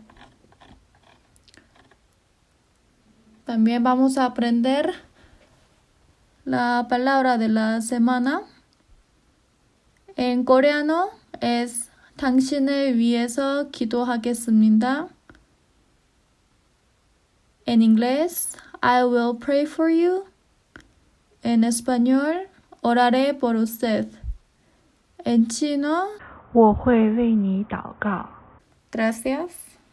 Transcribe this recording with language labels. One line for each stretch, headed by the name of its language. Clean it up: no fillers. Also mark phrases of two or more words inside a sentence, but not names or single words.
Spanish: También vamos a aprender la palabra de la semana. En coreano es
Korean: 당신을 위해서 기도하겠습니다.
Spanish: En inglés,
English: I will pray for you.
Spanish: En español, oraré por usted. En chino,
Chinese: 我会为你祷告。
Spanish: Gracias.